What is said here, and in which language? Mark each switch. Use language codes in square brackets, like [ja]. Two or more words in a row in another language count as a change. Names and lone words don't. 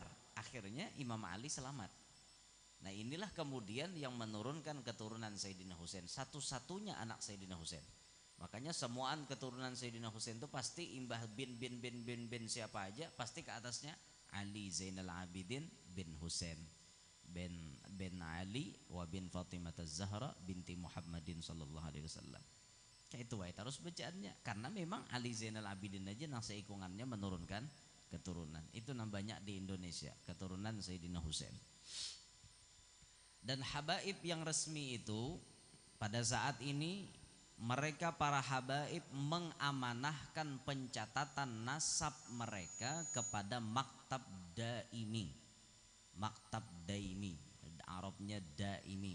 [id] Akhirnya Imam Ali selamat. Nah inilah kemudian yang menurunkan keturunan Sayyidina Husain, satu-satunya anak Sayyidina Husain. [bjn] Makanya semuaan keturunan Sayyidina Husain itu pasti imbah bin siapa aja pasti ke atasnya Ali Zainal Abidin bin Husain bin Ali wa bin Fatimah Az-Zahra binti Muhammadin [ar] صلى الله عليه وسلم. [bjn] Kayak itu wae terus bacaannya, karena memang Ali Zainal Abidin aja nang seikungannya menurunkan keturunan. [id] Itu nang banyak di Indonesia, keturunan Sayyidina Husain. Dan habaib yang resmi itu pada saat ini mereka para habaib mengamanahkan pencatatan nasab mereka kepada [ar] مكتب دائمي. مكتب دائمي, [id] Arabnya daimi.